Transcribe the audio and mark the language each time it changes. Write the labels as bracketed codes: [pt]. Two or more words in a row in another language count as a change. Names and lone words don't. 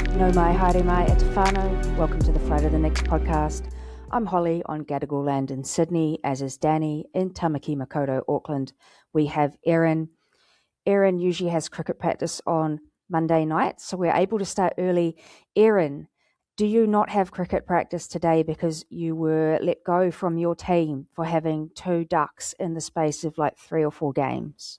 [mi] Nau mai, haere mai, e te whānau. [en] Welcome to the Flight of the Next podcast. I'm Holly on Gadigal land in Sydney, as is Danny in Tamaki Makaurau, Auckland. We have Erin. Erin usually has cricket practice on Monday night, so we're able to start early. Erin, do you not have cricket practice today because you were let go from your team for having 2 ducks in the space of like 3 or 4 games?